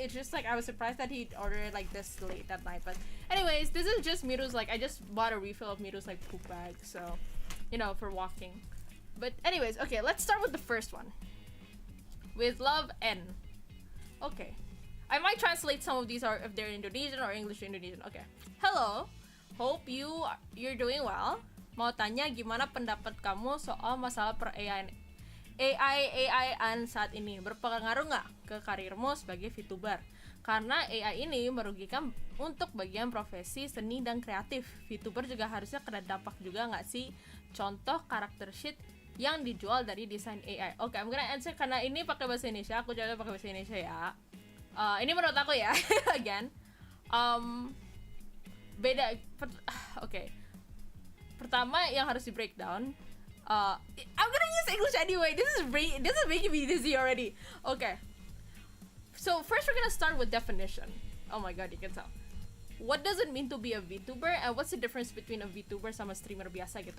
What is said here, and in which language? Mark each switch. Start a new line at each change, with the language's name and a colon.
English: It's just like I was surprised that he'd order it like this late at night. But anyways, this is just Miru's, like, I just bought a refill of Miru's like poop bag, so you know, for walking. But anyways, okay, let's start with the first one. With love N. Okay. I might translate some of these are if they're Indonesian or English to Indonesian. Okay. Hello. Hope you're doing well.
Indonesian: Mau tanya gimana pendapat kamu soal masalah per AI-an saat ini, berpengaruh nggak ke karirmu sebagai VTuber? Karena AI ini merugikan untuk bagian profesi seni dan kreatif. VTuber juga harusnya kena dampak juga nggak sih? Contoh karakter sheet yang dijual dari desain AI. Oke,
English: I'm gonna answer
Indonesian: karena ini pakai bahasa Indonesia. Aku jawabnya pakai bahasa Indonesia ya. Ini menurut aku ya, again, beda. Oke. Pertama yang harus di breakdown.
English: I'm gonna use English anyway. This is making me dizzy already. Okay. So first we're gonna start with definition. Oh my god, you can tell. What does it mean to be a VTuber and what's the difference between a VTuber
Indonesian: sama streamer biasa gitu?